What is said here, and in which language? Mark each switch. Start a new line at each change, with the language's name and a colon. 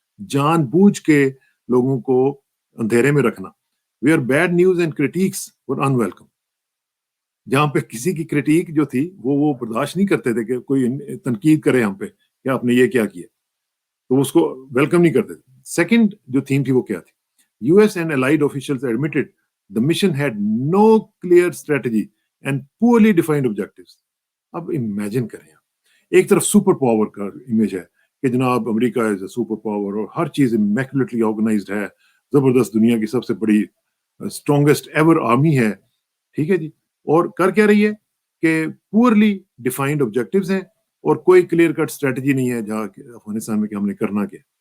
Urdu: جان بوجھ کے لوگوں کو اندھیرے میں رکھنا.
English: Where bad news and critiques were unwelcome.
Urdu: جہاں پہ کسی کی کریٹیک جو تھی وہ برداشت نہیں کرتے تھے کہ کوئی تنقید کرے ہم پہ کہ آپ نے یہ کیا کیا، تو اس کو ویلکم نہیں کرتے تھے. سیکنڈ جو تھیم تھی وہ کیا تھی؟
English: US and allied officials admitted the mission had no clear strategy and poorly defined objectives.
Urdu: اب امیجن کریں، ایک طرف سپر پاور کا امیج ہے کہ جناب امریکہ از اے سپر پاور اور ہر چیز امیکولیٹلی آرگنائزڈ ہے، زبردست، دنیا کی سب سے بڑی اسٹرانگسٹ ایور آرمی ہے، ٹھیک ہے جی. اور کر کیا رہی ہے کہ پورلی ڈیفائنڈ آبجیکٹیوز ہیں اور کوئی کلیئر کٹ اسٹریٹجی نہیں ہے جہاں افغانستان میں کہ ہم نے کرنا کیا.